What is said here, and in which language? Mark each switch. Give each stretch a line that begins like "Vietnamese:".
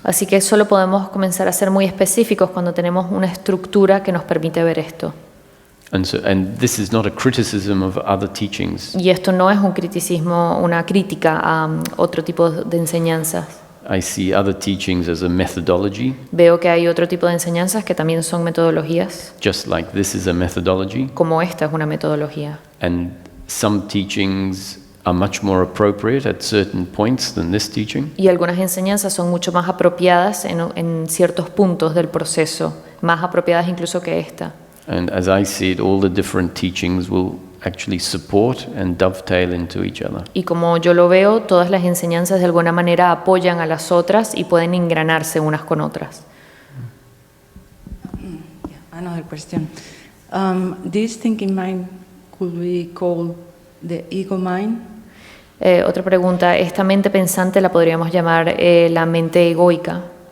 Spanish: Así que solo podemos comenzar a ser muy específicos cuando tenemos una estructura que nos permite ver esto.
English: And this is not a criticism of other teachings.
Spanish: Y esto no es un criticismo, una crítica a otro tipo de enseñanzas.
English: I see other teachings as a methodology,
Spanish: Veo que hay otro tipo de enseñanzas que también son metodologías,
English: just like this is a methodology.
Spanish: como esta es una metodología.
English: And some teachings are much more appropriate at certain points than this teaching.
Spanish: Y algunas enseñanzas son mucho más apropiadas en ciertos puntos del proceso, más apropiadas incluso que esta.
English: And as I see it, all the different teachings will actually support and dovetail into each other.
Spanish: Y como yo lo veo, todas las enseñanzas de alguna manera apoyan a las otras y pueden engranarse unas con otras.
English: Another question. This thinking mind could be called the ego mind?
Spanish: Otra pregunta, ¿esta mente pensante la podríamos llamar la mente egoica?